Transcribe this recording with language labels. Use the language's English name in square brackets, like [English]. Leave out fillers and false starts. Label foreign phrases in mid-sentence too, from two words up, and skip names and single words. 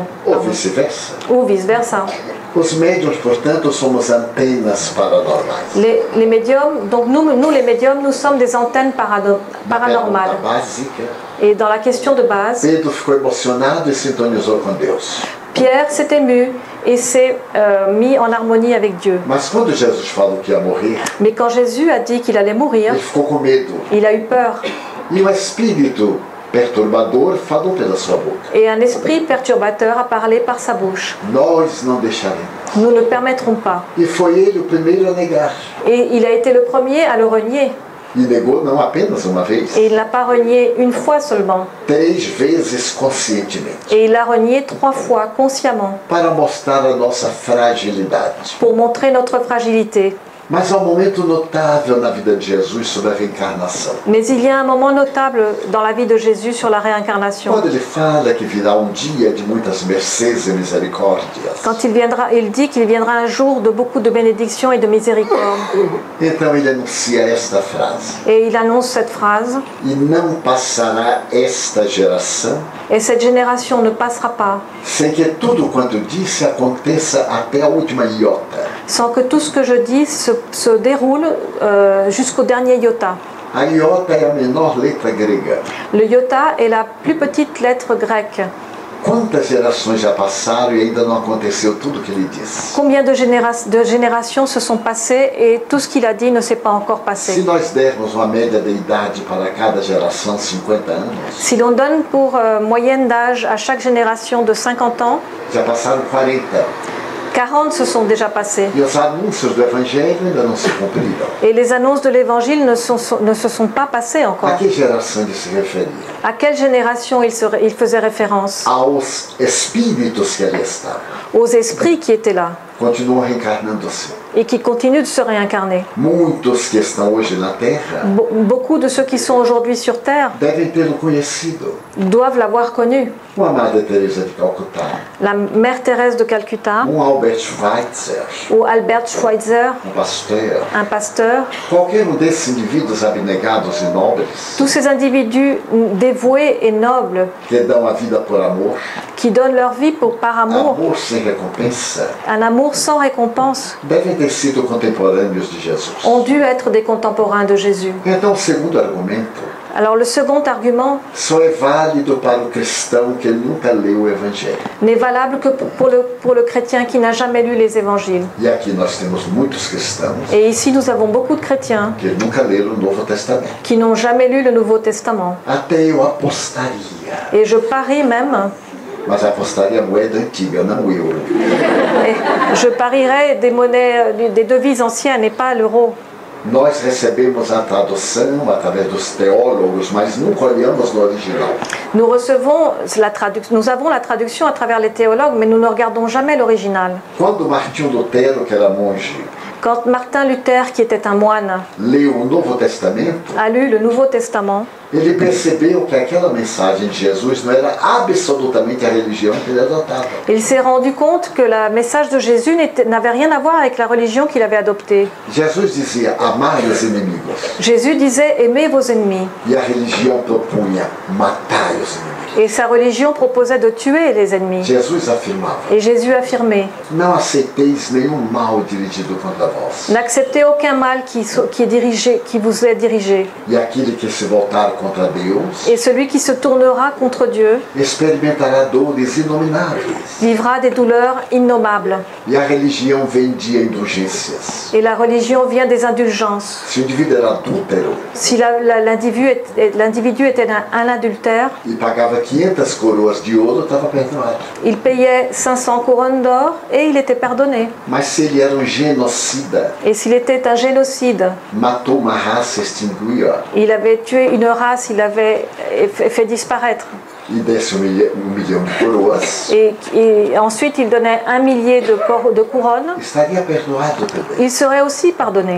[Portuguese] Ou vice-versa. Ou vice-versa. Os médiuns, portanto, somos antenas paranormais. [French] Les médiums, donc nous les médiums, nous sommes des antennes paranormales. [Portuguese] A básica. [French] Et dans la question de base, [Portuguese] Pedro ficou emocionado e sintonizou com Deus. [French] Pierre s'est ému et s'est mis en harmonie avec Dieu. [Portuguese] Mas quando Jesus falou que ia morrer, [French] Mais quand Jésus a dit qu'il allait mourir, [Portuguese] ele ficou com medo. [French] il a eu peur. [Portuguese] E um espírito perturbador falou pela sua boca. [French] Et un esprit perturbateur a parlé par sa bouche. [Portuguese] Nós não deixaremos. [French] Nous ne permettrons pas. [Portuguese] E foi ele o primeiro a negar. [French] Et il a été le premier à le renier. [Portuguese] E negou não apenas uma vez, [French] Et il ne l'a pas renié une fois seulement. [Portuguese] 3 vezes conscientemente. [French] Et il l'a renié 3 fois consciemment [Portuguese] Para mostrar a nossa fragilidade. [French] pour montrer notre fragilité. [Portuguese] Mas há um momento notável na vida de Jesus sobre a reencarnação. [French] Mais il y a un moment notable dans la vie de Jésus sur la réincarnation. [Portuguese] Quando ele fala que virá um dia de muitas mercês e misericórdias, [French] Quand il dit qu'il viendra un jour de beaucoup de bénédictions et de miséricorde. [Portuguese] então ele anuncia esta frase: [French] Et il annonce cette phrase, [Portuguese] e não passará esta geração [French] et cette génération ne passera pas [Portuguese] sem que tudo quanto disse aconteça até a última iota. [French] sans que tout ce que je dis se déroule jusqu'au dernier iota. [Portuguese] A iota é a menor letra grega. [French] Le iota est la plus petite lettre grecque. [Portuguese] Quantas gerações já passaram e ainda não aconteceu tudo o que ele disse? [French] Combien de générations se sont passées et tout ce qu'il a dit ne s'est pas encore [Portuguese] Se [French] passé. [Portuguese] nós dermos uma média de idade para cada geração, 50 anos, [French] Si l'on donne pour moyenne d'âge à chaque génération de 50 ans, [Portuguese] já passaram 40. [French] 40 se sont déjà passés. [Portuguese] E os anúncios do Evangelho ainda não se cumpriram. [French] Et les annonces de l'Évangile ne se sont pas passées [Portuguese] A [French] encore. [Portuguese] que geração ele se referia? [French] À quelle génération il faisait référence? [Portuguese] Aos espíritos que ali estavam. [French] Aux esprits qui étaient là [Portuguese] Continuam reencarnando-se. [French] et qui continuent de se réincarner. [Portuguese] Muitos que estão hoje na Terra [French] Beaucoup de ceux qui sont aujourd'hui sur Terre [Portuguese] devem tê-lo conhecido. [French] doivent l'avoir connu. [Portuguese] Uma Amada Teresa de Calcutá, [French] La mère Thérèse de Calcutta [Portuguese] Albert Schweitzer, [French] ou Albert Schweitzer, pasteur, un pasteur. [Portuguese] qualquer desses indivíduos abnegados e nobres [French] Tous ces individus dévoués et nobles [Portuguese] que dão a vida por amor, [French] qui donnent leur vie par amour, [Portuguese] amor sem recompensa, [French] un amour sans récompense, [Portuguese] devem ter sido contemporâneos de Jesus. [French] ont dû être des contemporains de Jésus. [Portuguese] Então, o segundo argumento [French] Alors le second argument [Portuguese] só é válido para o cristão que nunca leu o Evangelho. [French] n'est valable que pour le chrétien qui n'a jamais lu les évangiles. [Portuguese] E aqui nós temos muitos cristãos [French] Et ici nous avons beaucoup de chrétiens [Portuguese] que nunca leram o Novo Testamento. [French] qui n'ont jamais lu le Nouveau Testament. [Portuguese] Até eu apostaria. [French] Et je parie même, [Portuguese] Mas apostaria moeda antiga, não o euro. [French] je parierais des monnaies, des devises anciennes et pas l'euro. [Portuguese] Nós recebemos a tradução através dos teólogos, mas nunca olhamos no original. [French] Nous nous avons la traduction à travers les théologues, mais nous ne regardons jamais l'original. [Portuguese] Quando Martinho Lutero, que era monge, [French] Quand Martin Luther, qui était un moine, [Portuguese] leu o Novo Testamento, [French] a lu le Nouveau Testament, [Portuguese] ele percebeu que aquela mensagem de Jesus não era absolutamente a religião que ele adotava. [French] il s'est rendu compte que le message de Jésus n'avait rien à voir avec la religion qu'il avait adoptée. [Portuguese] Jesus dizia, amai os inimigos. [French] Jésus disait « Aimez vos ennemis [Portuguese] E a religião propunha, matai os inimigos. » [French] et sa religion proposait de tuer les ennemis. [Portuguese] Jesus afirmava, [French] Et Jésus affirmait [Portuguese] não aceiteis nenhum mal dirigido contra vós. « [French] N'acceptez aucun mal qui vous est dirigé. [Portuguese] E aquele que se voltar contra Deus [French] Et celui qui se tournera contre Dieu [Portuguese] experimentará dores inomináveis. [French] vivra des douleurs innommables. » [Portuguese] E a religião vendia indulgências. [French] Et la religion vient des indulgences. [Portuguese] Se o indivíduo era adúltero [French] Si l'individu était un adultère, [Portuguese] e pagava 500 coroas de ouro, estava perdoado. [French] il payait 500 couronnes d'or et il était pardonné. [Portuguese] Mas se ele era um genocida, [French] Et s'il était un génocide, [Portuguese] matou uma raça, extinguiu-a [French] il avait tué une race, il avait fait disparaître. [Portuguese] e desse um milhão de coroas, [French] Et ensuite il donnait 1 millier de couronnes, [Portuguese] estaria perdoado também. [French] il serait aussi pardonné.